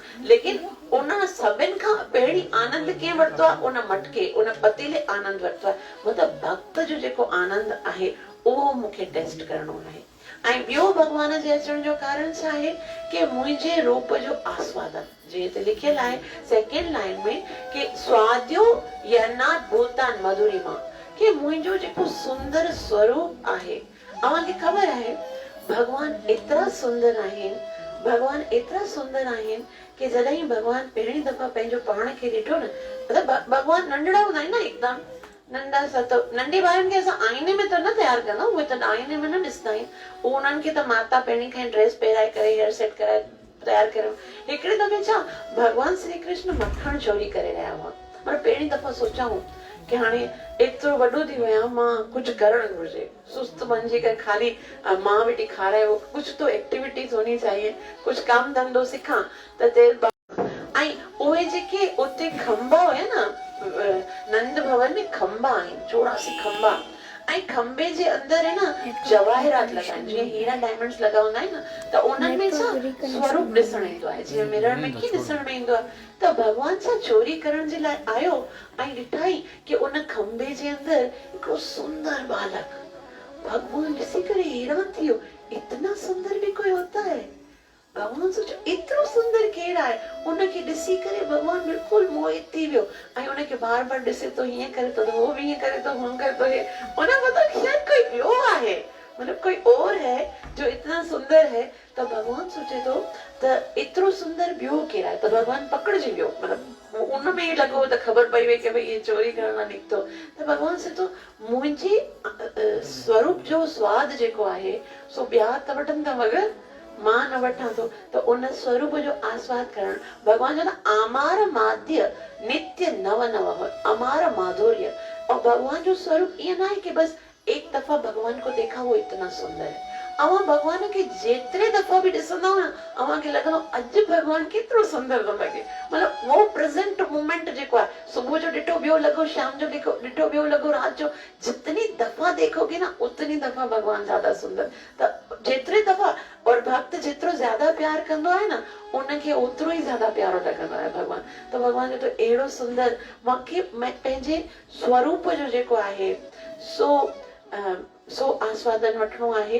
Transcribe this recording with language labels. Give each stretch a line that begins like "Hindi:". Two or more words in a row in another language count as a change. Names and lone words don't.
Sindhi: लेकिन उन सभिनि खां पहिरीं आनंद कंहिं वरितो आहे, उन मटके उन पतीले आनंद वरितो आहे। मतिलबु भक्त जो जेको आनंद आहे उहो मूंखे टेस्ट करणो आहे। ऐं ॿियो भगवान जे अचण जो कारण छा आहे कि मुंहिंजे रूप जो आस्वादन, जीअं त लिखियल आहे
English: second line
Sindhi: में कि
Sanskrit: स्वाद्यो यनात भूतान मधुरिमा,
Sindhi: कि मुंहिंजो जेको सुंदर स्वरूप आहे। अव्हांखे ख़बर आहे भगवान एतिरा सुंदर आहिनि, भगवान एतिरा सुंदर आहिनि कि जॾहिं भगवान पहिरीं दफ़ा पंहिंजो पाण खे ॾिठो न, मतिलबु भगवान नंढड़ा हूंदा आहिनि न, हिकदमि नंढा सा। त नंढे ॿारनि खे असां आईने में त न तयारु कंदा, उहे त आईने में न ॾिसंदा आहिनि। उन्हनि खे त माता पहिरीं खां ड्रेस पहिराए करे हेयर सेट कराए तयारु करे। हिकिड़े दफ़े छा भगवान श्री कृष्ण मखण चोरी करे रहिया हुआ। पर पहिरीं दफ़ा सोचाऊं कि हाणे एतिरो वॾो थी वियो आहियां, मां कुझु करणु घुर्जे, सुस्त वञी करे खाली मां वेठी खारायो, कुझु तो एक्टिविटीज
Hindi: होनी चाहिए,
Sindhi: कुझु कमु धंधो सिखां। त ऐं उहे जेके उते खंबा हुया न, नंद भवन में खंबा आहिनि, 84 खंबा, ऐं खंबे जे अंदर
Hindi: है न
Sindhi: जवाहरात लॻा आहिनि, जीअं हीरा डायमंड्स लॻा हूंदा आहिनि न, त उन्हनि में छा स्वरूप ॾिसण ईंदो आहे, जीअं मिरर में कीअं ॾिसण में ईंदो आहे। त भगवान छा चोरी करण जे लाइ आयो ऐं ॾिठाई कि उन खंबे जे अंदर हिकिड़ो सुंदर बालक। भगवान ॾिसी करे हैरान थी वियो,
Hindi: इतना सुंदर भी कोई होता है।
Sindhi: भगवान सोचो एतिरो सुंदर केरु आहे, उनखे ॾिसी करे भगवान बिल्कुलु मोहित थी वियो ऐं उनखे बार बार ॾिसे थो, हीअं करे थो, वो बि हीअं करे थो, हुन करे थो, उन मतिलबु शायद कोई ॿियो आहे,
Hindi: मतलब कोई और है जो इतना सुंदर है।
Sindhi: तो भगवान सोचे तो एतिरो सुंदर ॿियो केरु आहे, त भगवान पकड़जी वियो, मतलब उनमें ई लॻो त ख़बर पई वई की भई ये चोरी करण लाइ निकितो। त भगवान से तो मुंहिंजे स्वरूप जो स्वाद जेको आहे सो ॿिया त वठनि था मगर मां न वठां थो। त उन स्वरूप जो आस्वाद करण, भगवान जो न
Bangla: আমার মাধ্য নিত্য নব নব, আমার মাধুর্য।
Hindi: और भगवान जो स्वरूप ये ना है कि बस एक दफा भगवान को देखा वो इतना सुंदर है,
Sindhi: अवां भगवान के जेतिरे दफ़ा बि ॾिसंदव न अवां खे लॻंदो अॼु भगवान केतिरो सुंदर थो लॻे।
Hindi: मतलब वो
English: present moment
Sindhi: जेको आहे, सुबुह जो ॾिठो ॿियो लॻो, शाम जो ॾिठो ॿियो लॻो, राति जो
Hindi: जितनी दफ़ा देखोगे ना उतनी दफ़ा भगवान ज्यादा सुंदर।
Sindhi: त जेतिरे दफ़ा और भक्त जेतिरो ज्यादा प्यार कंदो आहे न उनखे ओतिरो ई ज्यादा प्यारो लॻंदो आहे भगवान। त भगवान जो त अहिड़ो सुंदर मूंखे पंहिंजे स्वरूप जो जेको आहे सो आस्वादन वठणो आहे।